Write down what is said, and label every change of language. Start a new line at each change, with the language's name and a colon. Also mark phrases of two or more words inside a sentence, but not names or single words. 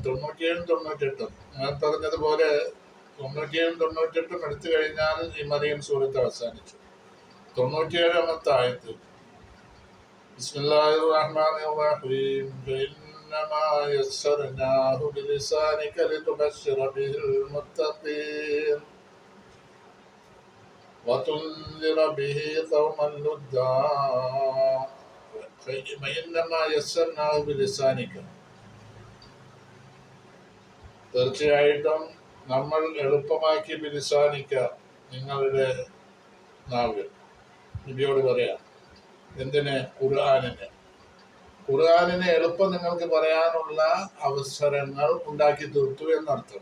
Malayalam: 97 98 ഞാൻ പറഞ്ഞതുപോലെ 97 98 എടുത്തു കഴിഞ്ഞാൽ ഈ മറിയം സൂറത്ത് അവസാനിച്ചു.
Arabic: 97 ആയത്ത് بسم الله الرحمن الرحيم فإنما يسرناه بلسانك لتبشر به المتقين وتنذر به قوما لدا فإنما يسرناه بلسانك.
Malayalam: തീർച്ചയായിട്ടും നമ്മൾ എളുപ്പമാക്കി ബിലിസാനിക്കാം നിങ്ങളുടെ നാവിൽ. നബിയോട് പറയാം. എന്തിന്? ഖുർആനിനെ എളുപ്പം നിങ്ങൾക്ക് പറയാനുള്ള അവസരങ്ങൾ ഉണ്ടാക്കി തീർത്തു എന്നർത്ഥം.